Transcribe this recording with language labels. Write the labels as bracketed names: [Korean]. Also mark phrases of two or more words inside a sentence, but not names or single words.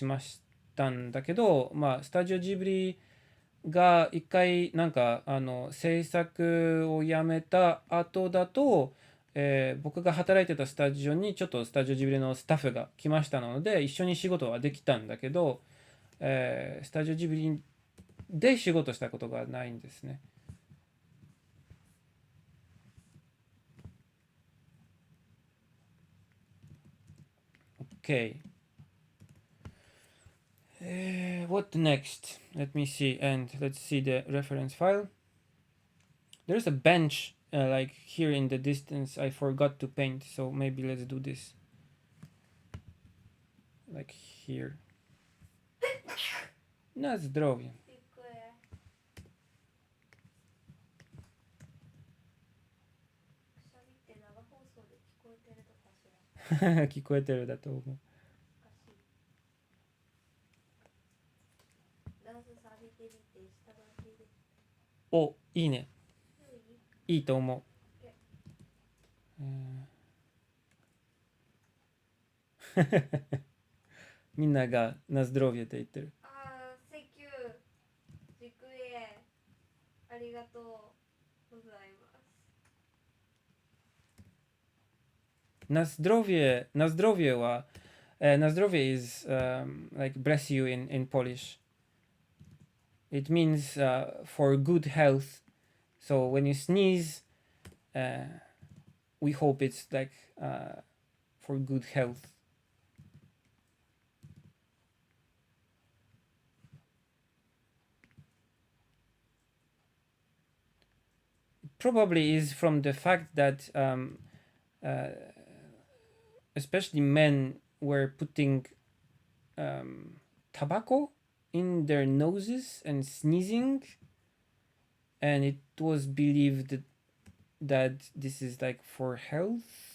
[Japanese] ましたんだけど、まあ、スタジオジブリが一回なんか制作をやめた後だと、僕が働いてたスタジオにちょっとスタジオジブリのスタッフが来ましたので一緒に仕事はできたんだけど、スタジオジブリで仕事したことがないんですね。Okay. [English] What next? Let me see, and let's see the reference file. There's a bench like here in the distance. I forgot to paint, so maybe let's do this. Like here. [Polish] Na zdrowie. [Japanese] 聞こえてるだと思う. お、いいね。いいと思う。みんながなzdrowieって言ってる。 [Polish] Na zdrowie, na zdrowie wa. Na zdrowie [English] is like bless you in Polish. It means for good health. So when you sneeze, we hope it's like for good health. Probably is from the fact that especially men were putting tobacco in their noses and sneezing, and it was believed that this is like for health.